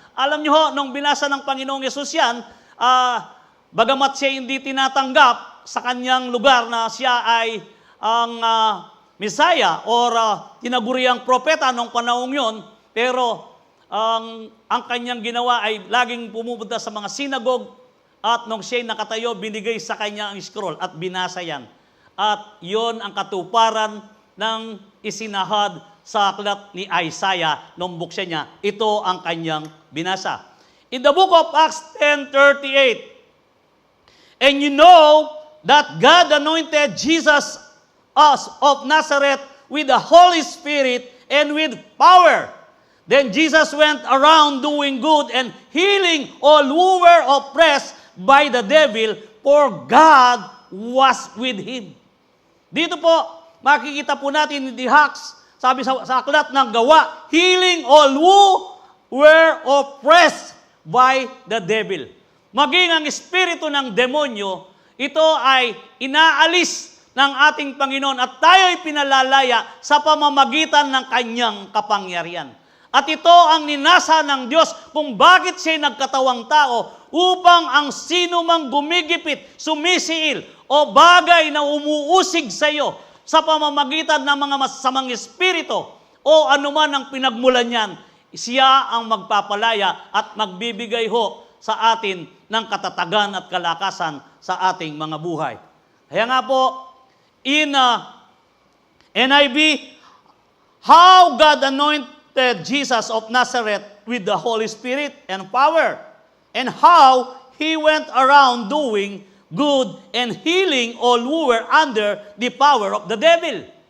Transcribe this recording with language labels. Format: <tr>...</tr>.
<tl>Alam niyo ho, nung binasa ng Panginoong Yesus yan, bagamat siya hindi tinatanggap sa kanyang lugar na siya ay ang Messiah or tinaguriang propeta nung panahong yon, pero ang kanyang ginawa ay laging pumupunta sa mga sinagog at nung siya'y nakatayo, binigay sa kanya ang scroll at binasa yan. At yon ang katuparan ng isinahad sa aklat ni Isaiah nung buksan niya. Ito ang kanyang binasa.</tl> <en>In the book of Acts 10:38, and you know that God anointed Jesus of Nazareth with the Holy Spirit and with power. Then Jesus went around doing good and healing all who were oppressed by the devil, for God was with him.</en> <tl>Dito po, makikita po natin in the Acts, sabi sa aklat ng Gawa,</tl> <en>healing all who were oppressed by the devil.</en> <tl>Maging ang espiritu ng demonyo, ito ay inaalis ng ating Panginoon at tayo'y pinalalaya sa pamamagitan ng kanyang kapangyarihan. At ito ang ninasa ng Diyos kung bakit siya'y nagkatawang tao, upang ang sino mang gumigipit, sumisiil, o bagay na umuusig sa iyo sa pamamagitan ng mga masasamang espiritu o anuman ang pinagmulan niyan, siya ang magpapalaya at magbibigay ho sa atin ng katatagan at kalakasan sa ating mga buhay. Kaya nga po,</tl> <en>in NIV, how God anointed Jesus of Nazareth with the Holy Spirit and power, and how He went around doing good and healing all who were under the power of the devil.</en>